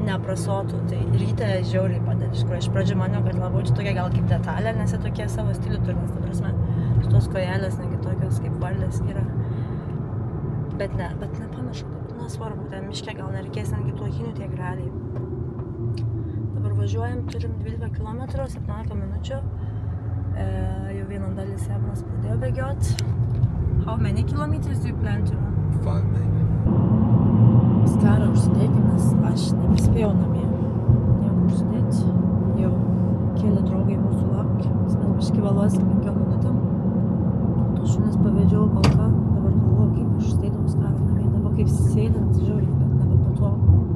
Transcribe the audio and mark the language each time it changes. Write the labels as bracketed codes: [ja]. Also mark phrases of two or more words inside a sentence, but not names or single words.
[lt] neprasotų, tai ryte žiauriai padeda. Iš tikrųjų, iš pradžių maniau, kad labiau čia tokia gal kaip detalė, nes jie tokie savo stilių turi, nes, ta prasme, šitos kojelės, negi tokios kaip varlės yra. Bet nepanašu, dabar nesvarbu, ten miške gal nereikės netgi tų akinių tiek realiai. Dabar važiuojam, turim 12 km, 17 minučių. Jau vieną dalį Sebonas pradėjo bėgiot. [en] How many kilometers do you plan to run? 5 maybe. [lt] Skarą užsidėkim, nes aš neprispėjau namie. Nieko užsidėti. Jau keli draugai mūsų laukia. Mes biškį vėluosim 5 minutėm. Tu šunis pavedžiau kol ką. Dabar galvoju, kaip aš užsidėdavau skarą namie. Dabar kaip sėdint, žiauriai, bet nebepatogu.